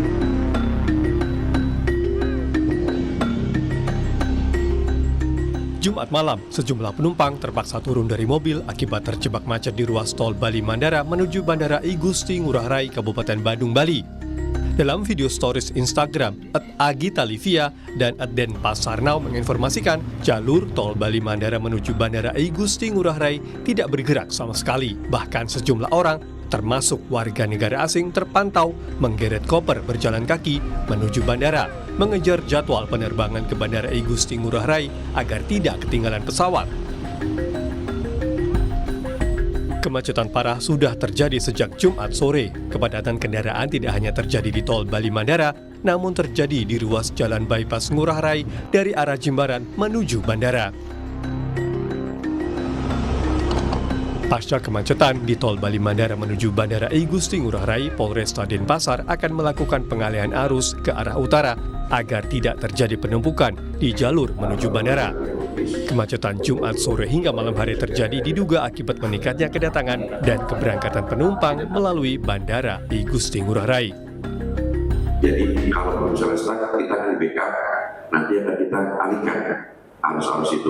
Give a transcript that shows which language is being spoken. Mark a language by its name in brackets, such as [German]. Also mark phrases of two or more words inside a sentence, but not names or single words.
[Indonesian] Jumat Jumat malam, sejumlah penumpang terpaksa turun dari mobil akibat terjebak macet di ruas tol Bali Mandara menuju Bandara I Gusti Ngurah Rai, Kabupaten Badung, Bali. Dalam video stories Instagram, @agitalivia dan @denpasarnau menginformasikan jalur tol Bali Mandara menuju Bandara I Gusti Ngurah Rai tidak bergerak sama sekali. Bahkan sejumlah orang, termasuk warga negara asing, terpantau menggeret koper berjalan kaki menuju bandara, mengejar jadwal penerbangan ke Bandara I Gusti Ngurah Rai agar tidak ketinggalan pesawat. Kemacetan parah sudah terjadi sejak Jumat sore. Kepadatan kendaraan tidak hanya terjadi di tol Bali Mandara, namun terjadi di ruas jalan bypass Ngurah Rai dari arah Jimbaran menuju bandara. Pasca kemacetan di tol Bali Mandara menuju Bandara I Gusti Ngurah Rai, Polresta Denpasar akan melakukan pengalihan arus ke arah utara agar tidak terjadi penumpukan di jalur menuju bandara. Kemacetan Jumat sore hingga malam hari terjadi diduga akibat meningkatnya kedatangan dan keberangkatan penumpang melalui Bandara I Gusti Ngurah Rai. Jadi kalau misalnya stuck, kita akan di backup, nanti akan kita alihkan arus-arus itu.